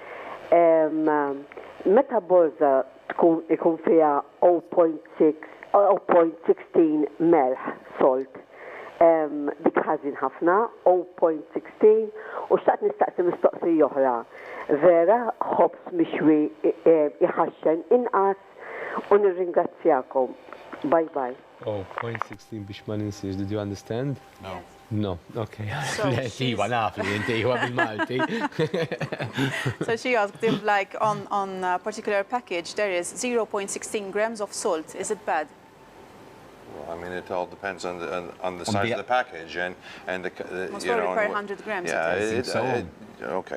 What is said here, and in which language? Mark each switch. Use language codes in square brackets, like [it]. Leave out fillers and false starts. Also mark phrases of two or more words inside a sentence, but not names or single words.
[mt] Meta borza ikun fiha 0.16 melħ solt, dik ħażin ħafna, 0.16, u xtaqt nistaqsi mistoqsija oħra. Vera ħobs mixwi iħaxxen inqas. U nirringrazzjakom. [en] Bye bye. [mt] Oh, 0.16 biex ma ninsiex. [en] Did you understand? No. No, okay. [mt] Iva, naf li inti iva bil-Malti. [en] So she asked if, like, on a particular package, there is 0.16 grams of salt. Is it bad? Well, I mean, it all depends on the size of the package and the Most probably per 100 grams. Yeah, okay.